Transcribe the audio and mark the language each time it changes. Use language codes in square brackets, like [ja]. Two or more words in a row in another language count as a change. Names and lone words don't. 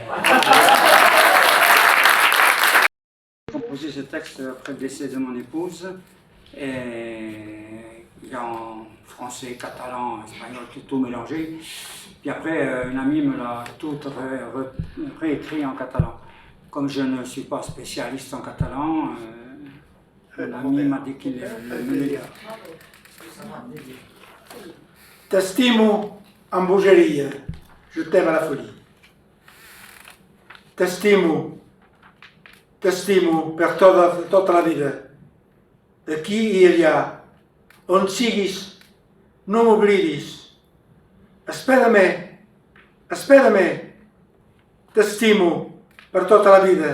[fr] J'ai composé ce texte après le décès de mon épouse, et il est en français, catalan, espagnol, tout mélangé. Puis après, une amie me l'a tout réécrit en catalan. Comme je ne suis pas spécialiste en catalan, l'ami m'a dit qu'il me le lira. [ca] T'estimo en bogeria, [fr] je t'aime à la folie. [ca] T'estimo per tota la vida. Aquí i allà, on siguis, no m'oblidis. Espera-me, t'estimo per tota la vida.